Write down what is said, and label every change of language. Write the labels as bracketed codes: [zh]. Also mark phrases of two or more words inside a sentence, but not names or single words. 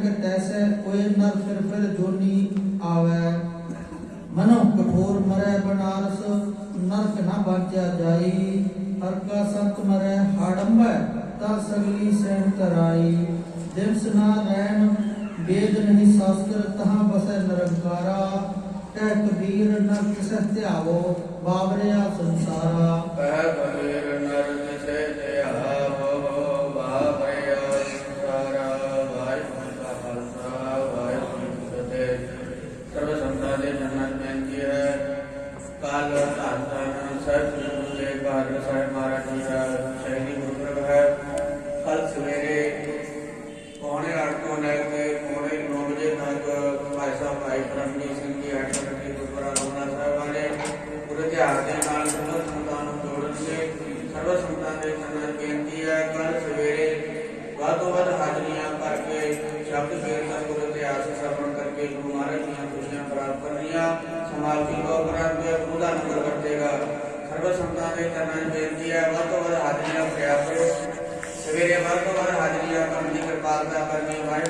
[hi] तैसे कोई नर फिर जोनी आवे मनो कठोर मरै बनारस नरक न बाचा जाई हर का संत मरै हाडंबै ता सगली सैन तराई दिवस ना रैन वेद नहीं शास्त्र तहाँ बसै निरंकारा कह कबीर नर तिसह त्यावो बाबरिया संसारा कह कबीर नर तिसह त्यावो बाबरिया संसारा वाहिगुरू का खालसा वाहिगुरू की फतेह। [pa] ਸਰਵ ਸੰਤਾਂ ਦੇ ਚਰਨਣ ਬੇਨਤੀ ਹੈ ਕਾਲ ਧੰਨ ਸੱਚ ਕੇ ਕਾਰਜ ਸਾਹਿਬ ਮਹਾਰਾਜ ਜੀ ਕਾ ਸ਼ਹੀਦੀ ਗੁਰਪੁਰਬ ਹੈ। [hi] कल सवेरे 7:45 को लेकर 9:45 बजे तक [pa] ਭਾਈ ਸਾਹਬ ਭਾਈ ਪਰਮਜੀਤ ਸਿੰਘ ਜੀ ਹੈੱਡਕੁਆਰਟਰ ਗੁਰਦੁਆਰਾ ਲੋਹਨਾ ਸਾਹਿਬ ਵਾਲੇ ਪੂਰੇ ਧਿਆਨ ਕੇ ਨਾਲ ਸਰਵ ਸੰਤਾਂ ਨੂੰ ਜੋੜਨਗੇ। ਸਰਵ ਸੰਤਾਂ ਦੇ ਚਰਨਣ ਬੇਨਤੀ ਹੈ ਕਲ ਸਵੇਰੇ ਵੱਧ ਤੋਂ ਵੱਧ ਹਾਜ਼ਰੀਆਂ ਕਰਕੇ ਸ਼ਬਦ ਕੀਰਤਨ ਗੁਰੂ ਇਤਿਹਾਸ ਸਰਵਣ ਕਰਕੇ ਗੁਰੂ ਮਹਾਰਾਜ ਦੀਆਂ ਖੁਸ਼ੀਆਂ ਪ੍ਰਾਪਤ ਕਰਨੀਆਂ। ਸਮਾਪਤੀ ਪ੍ਰੋਗਰਾਮ ਦੇ ਗੁਰੂ ਦਾ ਨੰਬਰ ਵਰਤੇਗਾ। ਸਰਵ ਸੰਤਾਂ ਦੇ ਚਰਨਾਂ 'ਚ ਬੇਨਤੀ ਹੈ ਵੱਧ ਤੋਂ ਵੱਧ ਹਾਜ਼ਰੀਆਂ ਭਰਿਆ ਕਰੋ। ਸਵੇਰੇ ਵੱਧ ਤੋਂ ਵੱਧ ਹਾਜ਼ਰੀਆਂ ਕਰਨ ਦੀ ਕਿਰਪਾਲਤਾ ਕਰਨੀ।